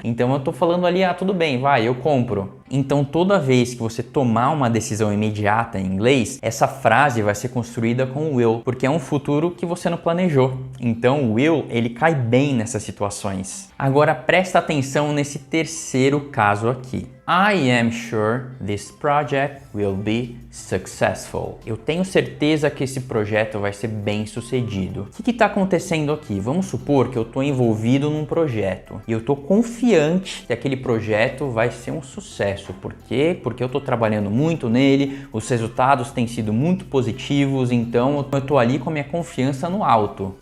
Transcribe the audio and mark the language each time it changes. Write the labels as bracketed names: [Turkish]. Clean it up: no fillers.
[Portuguese] Então eu estou falando ali, tudo bem, vai, eu compro. Então toda vez que você tomar uma decisão imediata em inglês, essa frase vai ser construída com will, porque é um futuro que você não planejou. Então o will, ele cai bem nessas situações. Agora presta atenção nesse terceiro caso aqui. [English] I am sure this project will be successful. [Portuguese] Eu tenho certeza que esse projeto vai ser bem sucedido. O que está acontecendo aqui? Vamos supor que eu estou envolvido num projeto e eu estou confiante que aquele projeto vai ser um sucesso. Por quê? Porque eu estou trabalhando muito nele, os resultados têm sido muito positivos, então eu estou ali com a minha confiança no alto.